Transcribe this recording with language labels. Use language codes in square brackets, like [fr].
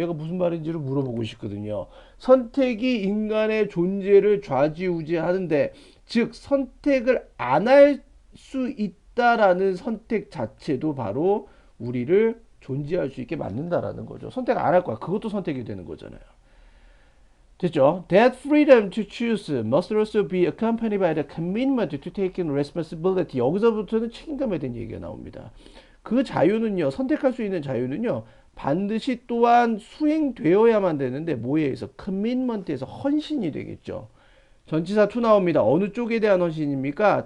[ko] 얘가 무슨 말인지를 물어보고 싶거든요. 선택이 인간의 존재를 좌지우지하는데 즉 선택을 안 할 수 있다라는 선택 자체도 바로 우리를 존재할 수 있게 만든다라는 거죠. 선택 안 할 거야. 그것도 선택이 되는 거잖아요. 됐죠? [en] That freedom to choose must also be accompanied by the commitment to taking responsibility. [ko] 여기서부터는 책임감에 대한 얘기가 나옵니다. 그 자유는요, 선택할 수 있는 자유는요, 반드시 또한 수행되어야만 되는데, 뭐에 의해서? commitment에서 헌신이 되겠죠. 전치사 to 나옵니다. 어느 쪽에 대한 헌신입니까?